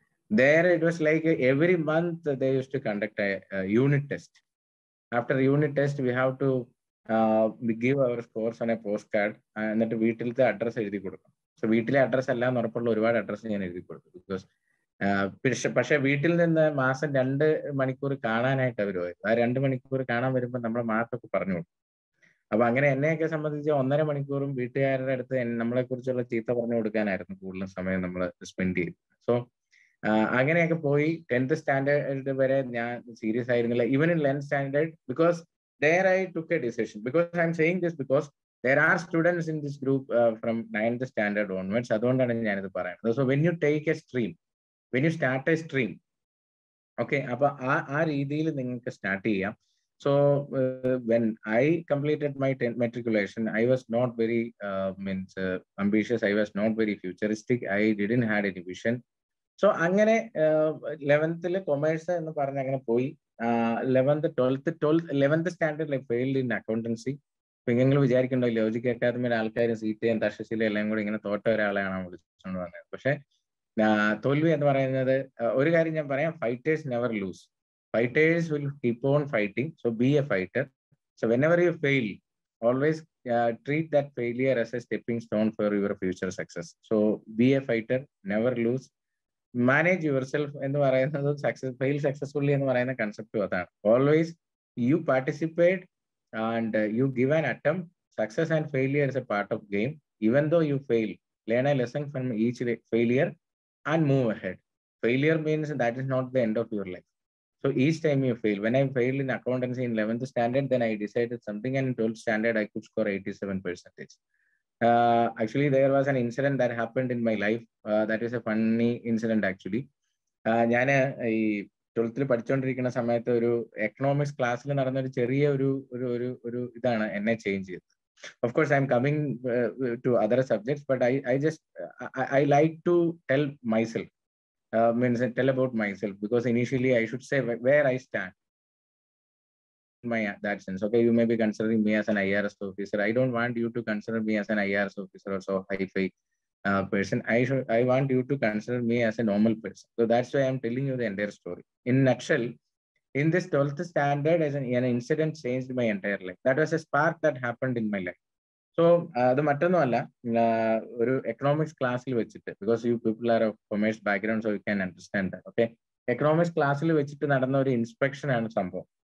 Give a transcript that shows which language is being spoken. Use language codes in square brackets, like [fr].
[en] There it was like every month they used to conduct a unit test. After unit test, we have to we give our scores on a postcard [ml] എന്നിട്ട് വീട്ടിലത്തെ address എഴുതി കൊടുക്കണം. So വീട്ടിലെ address എല്ലാം ഉറപ്പുള്ള ഒരുപാട് address ഞാൻ എഴുതി കൊടുത്തു. ബിക്കോസ് പക്ഷെ വീട്ടിൽ നിന്ന് മാസം 2 മണിക്കൂർ കാണാനായിട്ട് അവർ വരും. ആ 2 മണിക്കൂർ കാണാൻ വരുമ്പോൾ നമ്മുടെ മാർക്കൊക്കെ പറഞ്ഞു കൊടുക്കും. അപ്പൊ അങ്ങനെ എന്നെയൊക്കെ സംബന്ധിച്ച് 1.5 മണിക്കൂറും വീട്ടുകാരുടെ അടുത്ത് നമ്മളെ കുറിച്ചുള്ള ചീത്ത പറഞ്ഞു കൊടുക്കാനായിരുന്നു കൂടുതലും സമയം നമ്മൾ സ്പെൻഡ് ചെയ്തു. സോ അങ്ങനെയൊക്കെ പോയി 10th സ്റ്റാൻഡേർഡ് വരെ ഞാൻ സീരിയസ് ആയിരുന്നില്ല. [en] Even in 11th standard because there I took a decision, because I'm saying this because there are students in this group from 9th standard onwards. [ml] അതുകൊണ്ടാണ് ഞാനിത് പറയുന്നത്. [en] So when you take a stream, when you start a stream, okay, [ml] അപ്പൊ ആ രീതിയിൽ നിങ്ങൾക്ക് start ചെയ്യാം. [en] So when I completed my 10th matriculation, I was not very ambitious. I was not very futuristic. I didn't had any vision. [ml] So അങ്ങനെ 11th commerce എന്ന് പറഞ്ഞ് അങ്ങനെ പോയി. 11th സ്റ്റാൻഡേർഡിൽ [en] Failed in accountancy. [ml] ഇപ്പൊ നിങ്ങൾ വിചാരിക്കണ്ടോ ലോജിക് അക്കാദമിയുടെ ആൾക്കാരും സീറ്റയും തക്ഷശിലയും എല്ലാം കൂടി ഇങ്ങനെ തോറ്റ ഒരാളെയാണ് വിളിച്ചുകൊണ്ട് വന്നത്. പക്ഷെ തോൽവി എന്ന് പറയുന്നത് ഒരു കാര്യം ഞാൻ പറയാം, [en] Fighters never lose. Fighters will keep on fighting. So be a fighter. So whenever you fail, always treat that failure as a stepping stone for your future success. So be a fighter, never lose. Manage yourself [ml] എന്ന് പറയുന്നത് [en] fail successfully [ml] എന്ന് പറയുന്ന കൺസെപ്റ്റും അതാണ്. [en] Always you participate and you give an attempt. Success and failure is a part of game. Even though you fail, learn a lesson from each failure and move ahead. Failure means that is not the end of your life. So each time you fail, when I failed in accountancy in 11th standard, then I decided something, and in 12th standard I could score 87%. Actually, there was an incident that happened in my life. That is a funny incident actually. [ml] ഞാൻ ഈ 12th പഠിച്ചുകൊണ്ടിരിക്കുന്ന സമയത്ത് ഒരു economics ക്ലാസ്സിൽ നടന്ന ഒരു ചെറിയ ഒരു ഒരു ഒരു ഒരു ഇതാണ് എന്നെ ചേഞ്ച് ചെയ്തത്. [en] Of course, I'm coming to other subjects, but I like to tell myself, tell about myself, because initially I should say where I stand. That sense, okay, you may be considering me as an IRS officer. I don't want you to consider me as an IRS officer or so high-fi person. I want you to consider me as a normal person. So that's why I'm telling you the entire story. In nutshell, in this 12th standard, as an incident changed my entire life. That was a spark that happened in my life. So [ml] അത് മറ്റൊന്നുമല്ല, ഒരു economics ക്ലാസ്സിൽ വെച്ചിട്ട്, [en] Because you people are of commerce background, so you can understand that. [ml] Okay, economics ക്ലാസ്സിൽ വെച്ചിട്ട് നടന്ന ഒരു inspection ആണ് സംഭവം.